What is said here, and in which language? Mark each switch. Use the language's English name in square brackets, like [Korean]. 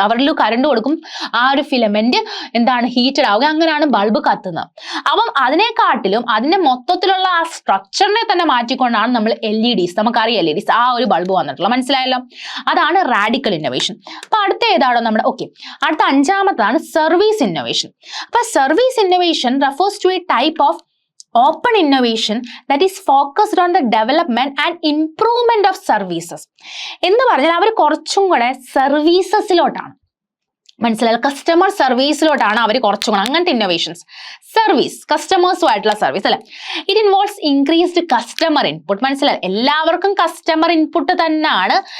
[Malayalam] അവരിൽ കറണ്ട് കൊടുക്കും, ആ ഒരു ഫിലമെന്റ് എന്താണ് ഹീറ്റഡ് ആവുക, അങ്ങനെയാണ് ബൾബ് കത്തുന്നത്. അപ്പം അതിനെക്കാട്ടിലും അതിന്റെ മൊത്തത്തിലുള്ള ആ സ്ട്രക്ചറിനെ തന്നെ മാറ്റിക്കൊണ്ടാണ് നമ്മൾ LEDs, നമുക്കറിയാം LEDs, ആ ഒരു ബൾബ് വന്നിട്ടുള്ളത്. മനസ്സിലായല്ലോ. അതാണ് റാഡിക്കൽ ഇന്നോവേഷൻ. അപ്പൊ അടുത്ത ഏതാണോ നമ്മുടെ? ഓക്കെ, അടുത്ത 5ാമതാണ് സർവീസ് ഇന്നോവേഷൻ. [English] അപ്പൊ service innovation refers to a type of open innovation that is focused on the development and improvement of services. [Malayalam] എന്ന് പറഞ്ഞാൽ അവർ കുറച്ചും കൂടെ സർവീസസിലോട്ടാണ്. മനസ്സിലായി. കസ്റ്റമർ സർവീസിലോട്ടാണ് അവർ കുറച്ചും കൂടെ അങ്ങനത്തെ ഇന്നോവേഷൻസ്. സർവീസ്, കസ്റ്റമേഴ്സുമായിട്ടുള്ള സർവീസ് അല്ലെ. [English] It involves increased customer input. [Malayalam] മനസ്സിലായി. എല്ലാവർക്കും കസ്റ്റമർ ഇൻപുട്ട് തന്നെയാണ്.